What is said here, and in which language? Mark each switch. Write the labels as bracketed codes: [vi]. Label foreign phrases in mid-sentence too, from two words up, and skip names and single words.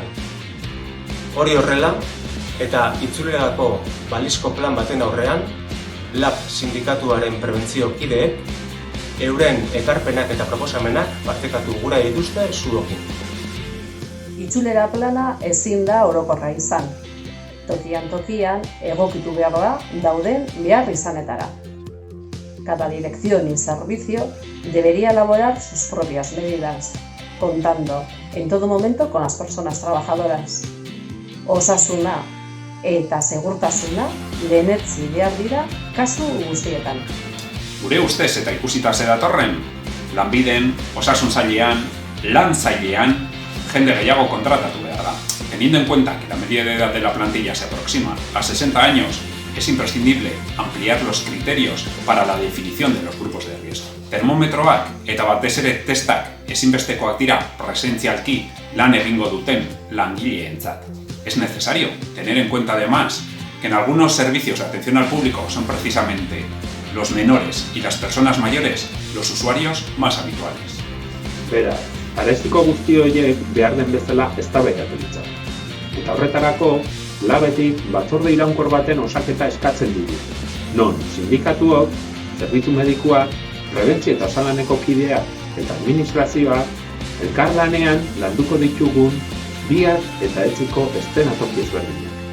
[eu] Hori horrela, eta itzulerako balizko plan baten aurrean, LAB sindikatuaren prebentzio kideek euren ekarpenak eta proposamenak partekatu gura dituzte zuokin. Itzulera plana ezin da orokorra izan. Tokian egokitu behar da dauden behar izanetara. [es] Cada dirección y servicio debería elaborar sus propias medidas, contando en todo momento con las personas trabajadoras. [eu] Osasuna eta segurtasuna lehenetsi behar dira kasu guztietan. Gure ustez eta ikusita ze datorren, lanbiden, osasun sailean, lan sailean, jende gehiago kontratatu behar da. [es] Teniendo en cuenta que la media de edad de la plantilla se aproxima a 60 años, es imprescindible ampliar los criterios para la definición de los grupos de riesgo. [eu] Termometroak eta batez ere testak ezinbestekoak dira presentzialki lan egingo duten langileentzat. [es] Es necesario tener en cuenta además que en algunos servicios de atención al público son precisamente los menores y las personas mayores los usuarios más habituales. [eu] Beraz, arestiko guzti horiek behar den bezala eztabaidatu ditzake. Eta horretarako, labetik batzorde iraunkor baten osaketa eskatzen dugu. Non, sindikatuok, zerbitzu medikuak, prebentzio eta osalaneko kideak eta administrazioak elkarlanean landuko ditugun bihar eta etziko eszenatoki ezberdinak.